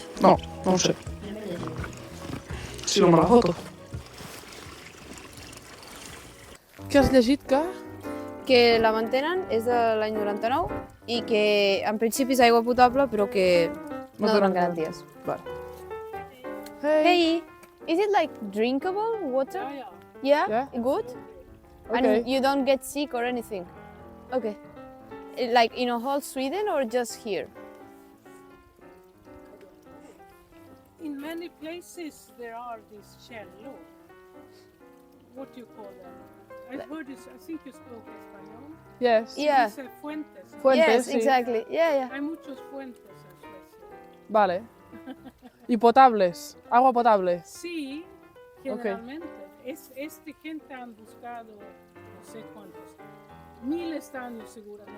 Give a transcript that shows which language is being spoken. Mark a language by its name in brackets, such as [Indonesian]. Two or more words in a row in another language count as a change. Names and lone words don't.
[Catalan] No ho sé. Si no me la foto. Què has llegit que? Que la mantenen és de l'any 99 i que en principi és aigua potable però que no donen garanties. Vale. [English] Hey, is it like drinkable water? Yeah? Yeah. Good? Okay. And you don't get sick or anything? Okay. Like in a whole Sweden or just here? in many places there are these cello. What do you call them? I heard this. I think you spoke español. Yes. Yeah. [Spanish] Dice fuentes. Fuentes, [English] Yes, [Spanish] sí. [English] exactly. Yeah. [Spanish] Hay muchos fuentes en Suecia. Vale. ¿Y potables? ¿Agua potable? Sí, generalmente. Este gente han buscado no sé cuántos, miles de años seguramente.